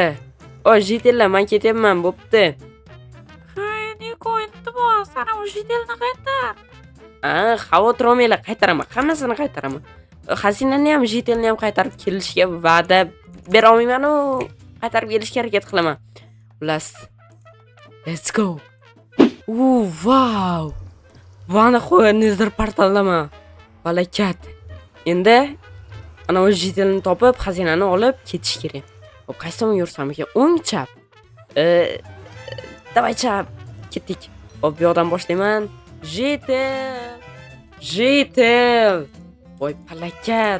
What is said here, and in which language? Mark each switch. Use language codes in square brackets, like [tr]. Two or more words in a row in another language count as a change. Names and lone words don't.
[uz] Jitillar, men ketyapman, bo'pti. Niko, iltimos, sana u jitilni qaytar. Xavotir olmanglar, qaytaraman. Hammasini qaytaraman. Xazinani ham, jitilni ham qaytarib kelishga va'da bera olmayman-u, qaytarib kelishga harakat qilaman. Xullas. [en] Let's go. Wow. [uz] Vana qo'y, Nezir portaldaman. Balakat. Endi ana o'sha jitilni topib, xazinani olib ketish kerak. Hop, qaysi tomon yursam ekan? O'ng, chap. Davay chap. Ketdik. Hop, bu yoqdan boshlayman. Jitil. Voy, palakat.